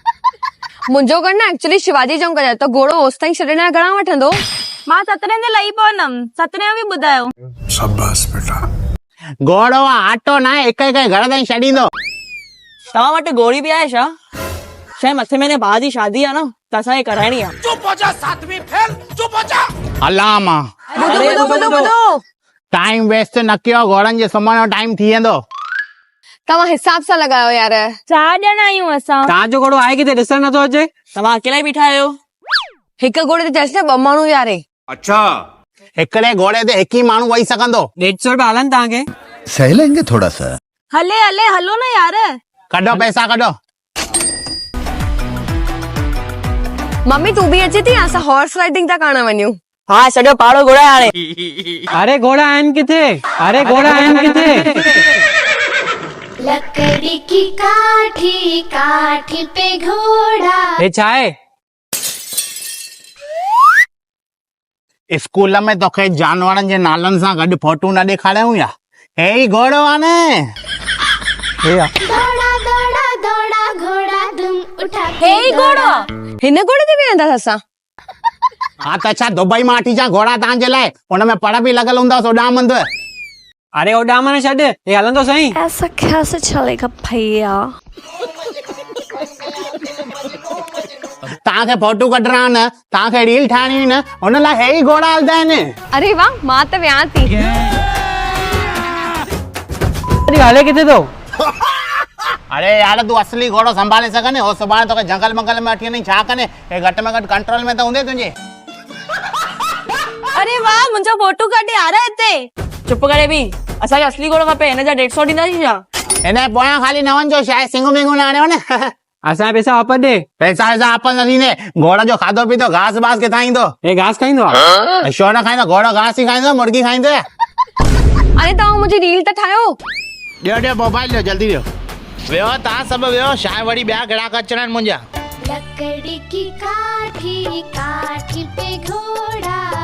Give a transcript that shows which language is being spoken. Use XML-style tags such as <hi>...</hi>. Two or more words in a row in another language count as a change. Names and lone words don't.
<sd>मुंहिंजो घर न एक्चुअली शिवाजी चौंक आहे त घोड़ो होसि ताईं छॾण लाइ घणा वठंदो? मां 17 ते लही पवंदमि 17 बि ॿुधायो। शाबाश बेटा। घोड़ो आटो न आहे हिक घर ताईं छॾींदो। तव्हां वटि घोड़ी बि आहे छा? शायदि मथे महीने भाउ जी शादी आहे न त असांखे कराइणी आहे।</sd> <hi>चुप हो जा सातवीं फेल चुप हो जा।</hi> <sd>हलां मां ॿुधो टाइम वेस्ट न कयो घोड़नि जे सुम्हण जो टाइम थी वेंदो। तव्हां हिसाब सां लॻायो यार। 4 ॼणा आहियूं असां। तव्हांजो घोड़ो आहे किथे ॾिसण नथो अचे? तव्हां अकेला ई बीठा आहियो। हिक घोड़े ते चएसि न 2 माण्हू यारे। अच्छा हिकिड़े घोड़े ते हिकु ई माण्हू वेही सघंदो। 150 रुपया हलनि तव्हांखे?</sd> <hi>सह लेंगे थोड़ा सा।</hi> <sd>हले हले हलो न यार। कढो पैसा कढो। मम्मी तू बि अचे थी असां हॉर्स राइडिंग था करण वञूं। हाँ सॼो पाड़ो घोड़ा आहे हाणे। अरे घोड़ा आहिनि किथे? अरे घोड़ा आहिनि किथे?</sd> <hi>लकड़ी की काठी काठी पे घोड़ा।</hi> <sd>हे छा आहे? स्कूल में तोखे जानवरनि जे नालनि सां गॾु फोटू न ॾेखारियूं या? हे ई घोड़ो आहे न।</sd> <hi>दौड़ा दौड़ा दौड़ा घोड़ा दुम उठा</hi> <sd>हे ई घोड़ो हिन घोड़े ते वेहंदा असां? हाँ त छा दुबई मां वठी अचां घोड़ा तव्हांजे लाइ? हुनमें पड़ बि लॻल हूंदा उॾामंद। अरे उॾामण छॾ हे हलंदो सही।</sd> <hi>ऐसा कैसे चलेगा भैया?</hi> <sd>तव्हांखे फोटू कढणा न तव्हांखे रील ठाहिणी न हुन लाइ हे ई घोड़ा हलंदा आहिनि। अरे वाह मां त वियां थी। हले किथे तो? अरे यार तू असली घोड़ो संभाले सघने हो सुभाणे तोखे जंगल मंगल में वठी वञी छा कने? हे घटि में घटि कंट्रोल में त हूंदे तुंहिंजे। अरे वाह मुंहिंजो फोटो कढी</sd> <hi>आ रहा</hi> <sd>हिते। चुप करे बि असांखे असली घोड़ो खपे हिन जा 150 ॾींदासीं छा? हिन पोयां खाली न वञिजो शायदि सिंग विंग न आणियो न। असांजा पैसा वापसि ॾे। पैसा वैसा वापसि न थींदे। घोड़ जो खाधो पीतो घास बास किथां ईंदो? हे घास खाईंदो आहे? छो न खाईंदो? घोड़ो घास ई खाईंदो मुर्गी खाईंदो। अरे तव्हां मुंहिंजी रील त ठाहियो। ॾियो मोबाइल ॾियो जल्दी ॾियो। वियो तव्हां सभु वियो शायदि वरी ॿिया ग्राहक अचणा आहिनि मुंहिंजा।</sd> <hi>लकड़ी की काठी काठी पे घोड़ा।</hi>